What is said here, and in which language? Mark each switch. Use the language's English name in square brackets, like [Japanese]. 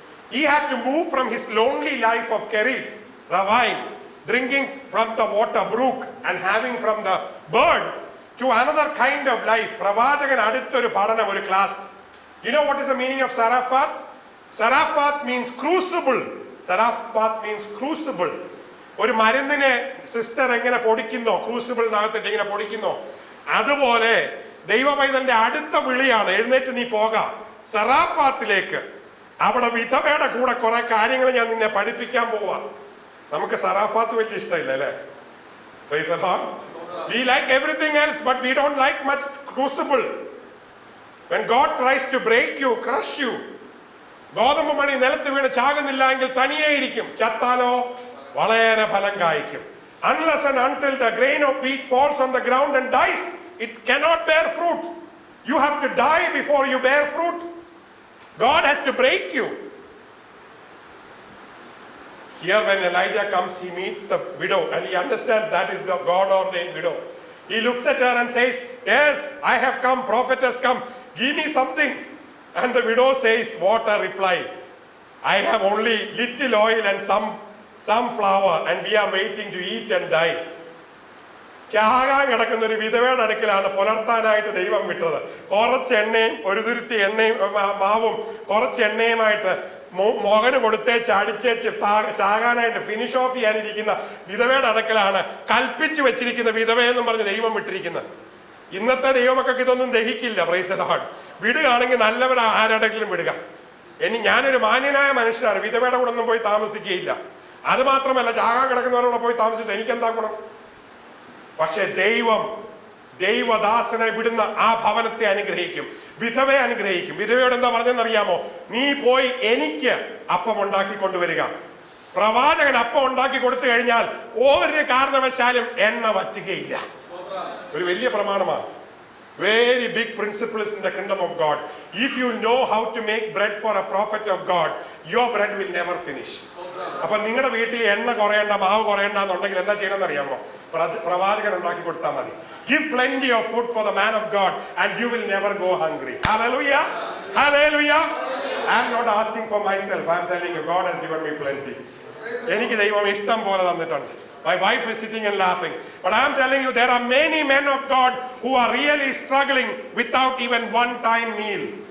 [English] He had to move from his lonely life of Kerith, ravine, drinking from the water brook and having from the bird, to another kind of life. [Malayalam] പ്രവാചകൻ അടുത്തൊരു പഠനം, ഒരു class. [English] You know what is the meaning of Zarephath? Zarephath means crucible. Zarephath means crucible. [Malayalam] ഒരു മരുന്നിനെ sister എങ്ങനെ പൊടിക്കുന്നോ, ക്രൂസിബിളിനകത്തിട്ട് ഇങ്ങനെ പൊടിക്കുന്നോ, അതുപോലെ ദൈവപൈതന്റെ അടുത്ത വിളിയാണ്, എഴുന്നേറ്റ് നീ പോകാം സറാഫാത്തിലേക്ക്. അവിടെ വിധവയുടെ കൂടെ കുറെ കാര്യങ്ങൾ ഞാൻ നിന്നെ പഠിപ്പിക്കാൻ പോവാ. നമുക്ക് സറാഫാത്ത് വലിയ ഇഷ്ടമില്ല അല്ലേ? [English] Praise the Lord. We like everything else, but we don't like much crucible. When God tries to break you, crush you, [Malayalam] ഗോതമ്പ് മണി നിലത്ത് വീണ് ചാകുന്നില്ല എങ്കിൽ തനിയേ ഇരിക്കും, ചത്താലോ വളരെ ഫലം കായ്ക്കും. [English] Unless and until the grain of wheat falls on the ground and dies, it cannot bear fruit. You have to die before you bear fruit. God has to break you. Here when Elijah comes, he meets the widow and he understands that is the God-ordained widow. He looks at her and says, yes, I have come, prophet has come, give me something. And the widow says, what a reply. I have only little oil and some flour and we are waiting to eat and die. [Malayalam] ചാകാൻ കിടക്കുന്ന ഒരു വിധവയുടെ അടുക്കലാണ് പുലർത്താനായിട്ട് ദൈവം വിട്ടത്. കുറച്ച് എണ്ണയും ഒരു തുരുത്തി എണ്ണയും മാവും കുറച്ച് എണ്ണയുമായിട്ട് മകന് കൊടുത്തേച്ച് അടിച്ചേച്ച് ചാകാനായിട്ട് ഫിനിഷ് ഓഫ് ചെയ്യാനിരിക്കുന്ന വിധവയുടെ അടുക്കലാണ് കൽപ്പിച്ചു വെച്ചിരിക്കുന്ന വിധവയെന്നും പറഞ്ഞ് ദൈവം വിട്ടിരിക്കുന്നത്. ഇന്നത്തെ ദൈവമക്കൾക്ക് ഇതൊന്നും ദഹിക്കില്ല. [English] Praise the Lord. [Malayalam] വിടുകയാണെങ്കിൽ നല്ലവർ ആരുടെങ്കിലും വിടുക. ഞാനൊരു മാന്യനായ മനുഷ്യനാണ്, വിധവയുടെ കൂടെ ഒന്നും പോയി താമസിക്കുകയില്ല. അത് മാത്രമല്ല, ചാകാൻ കിടക്കുന്നവരോട് പോയി താമസിച്ചിട്ട് എനിക്കെന്താ ഗുണം? പക്ഷെ ദൈവദാസനെ വിടുന്ന ആ ഭവനത്തെ അനുഗ്രഹിക്കും, വിധവയെ അനുഗ്രഹിക്കും. വിധവയോട് എന്താ പറഞ്ഞെന്നറിയാമോ? നീ പോയി എനിക്ക് അപ്പം ഉണ്ടാക്കി കൊണ്ടുവരിക. പ്രവാചകൻ അപ്പം ഉണ്ടാക്കി കൊടുത്തു കഴിഞ്ഞാൽ ഒരു കാരണവശാലും എണ്ണ വറ്റുകയില്ല. ഒരു വലിയ പ്രമാണമാണ്. [English] Very big principles in the kingdom of God. If you know how to make bread for a prophet of God, your bread will never finish. [Malayalam] അപ്പൊ നിങ്ങളുടെ വീട്ടിൽ എണ്ണ കുറയണ്ട, മാവ് കുറയണ്ട എന്നുണ്ടെങ്കിൽ എന്താ ചെയ്യണമെന്ന് അറിയാമോ? പ്രവാചകൻ ഉണ്ടാക്കി കൊടുത്താൽ മതി. [English] Give plenty of food for the man of God and you will never go hungry. Hallelujah. Hallelujah. I am not asking for myself. I am telling you, God has given me plenty. [Malayalam] എനിക്ക് ദൈവം ഇഷ്ടം പോലെ തന്നിട്ടുണ്ട്. [English] My wife is sitting and laughing. But I am telling you, there are many men of God who are really struggling without even one time meal.